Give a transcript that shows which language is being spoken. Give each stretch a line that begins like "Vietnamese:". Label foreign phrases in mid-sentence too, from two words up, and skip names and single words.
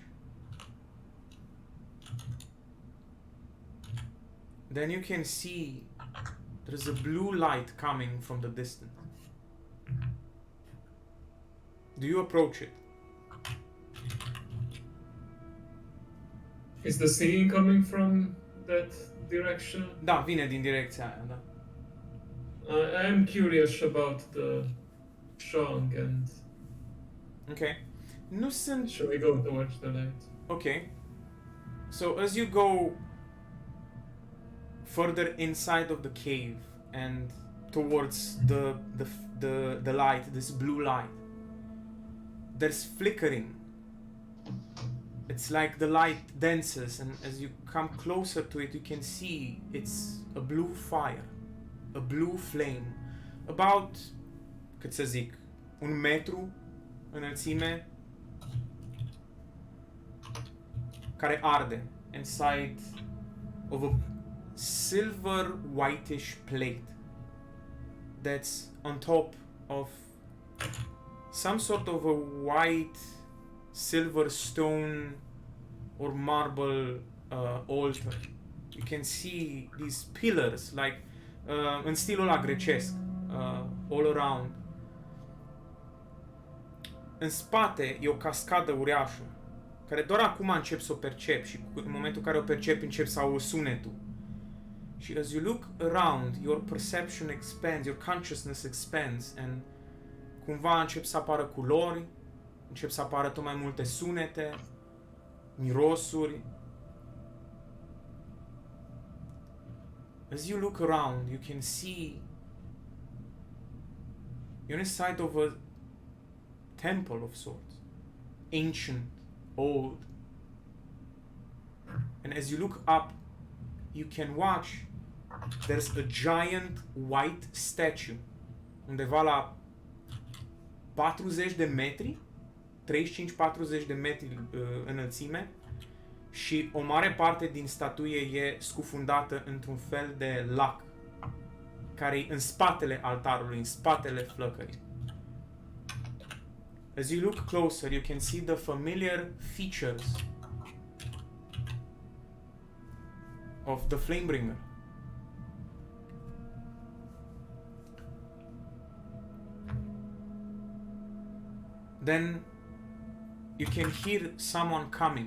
English: Then you can see there's a blue light coming from the distance. Do you approach it? Is the singing coming from that direction?
Romanian: Da, vine din direcția aia, da.
English: I am curious about the song and
Romanian: Okay. Nu sunt...
English: shall we go towards the light? Okay. So as you go further inside of the cave and towards the light, this blue light, there's flickering. It's like the light dances, and as you come closer to it, you can see it's a blue fire, a blue flame, about,
Romanian: cât să zic, 1 metru înălțime, care arde
English: inside of a silver whitish plate that's on top of some sort of a white silver stone or marble altar. You can see these pillars like
Romanian: în stilul ăla grecesc,
English: all around.
Romanian: În spate e o cascadă uriașă care doar acum încep să o percep și în momentul în care o percepi încep să auzi sunetul. Și
English: as you look around, your perception expands, your consciousness expands and
Romanian: cumva încep să apară culori, încep să apară tot mai multe sunete, mirosuri.
English: As you look around, you can see you're inside of a temple of sorts, ancient, old. And as you look up, you can watch there's a giant white statue
Romanian: undeva la 40 de metri, 35-40 de metri înălțime și o mare parte din statuie e scufundată într-un fel de lac care e în spatele altarului, în spatele flăcării.
English: As you look closer, you can see the familiar features of the Flamebringer. Then you can hear someone coming.